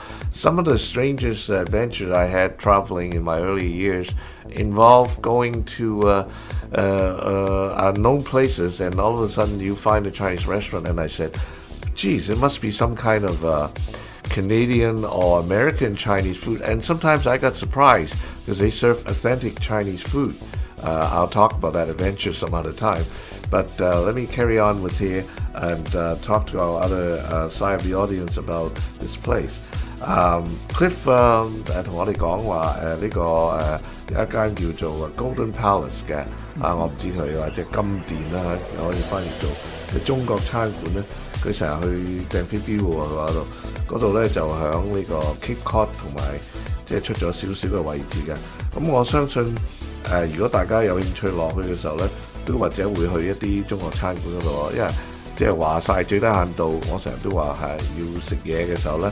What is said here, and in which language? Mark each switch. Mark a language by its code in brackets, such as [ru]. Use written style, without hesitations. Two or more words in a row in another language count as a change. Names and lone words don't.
[en] Some of the strangest adventures I had traveling in my early years involved going to unknown places, and all of a sudden you find a Chinese restaurant, and I said, geez, it must be some kind of Canadian or American Chinese food. And sometimes I got surprised because they serve authentic Chinese food. I'll talk about that adventure some other time. But let me carry on with here and talk to our other side of the audience about this place. [yue] Cliff 同我哋講話呢個有一間叫做 Golden Palace 嘅我唔知佢或者金殿啦，可以翻譯做嘅中國餐館咧，佢成日去掟飛鏢喎嗰度咧就響呢個 Cape Cod 同埋即係出咗少少嘅位置嘅。咁我相信如果大家有興趣落去嘅時候咧，都或者會去一啲中國餐館嗰度，因為即係話晒最低限度，我成日都話係要食嘢嘅時候咧。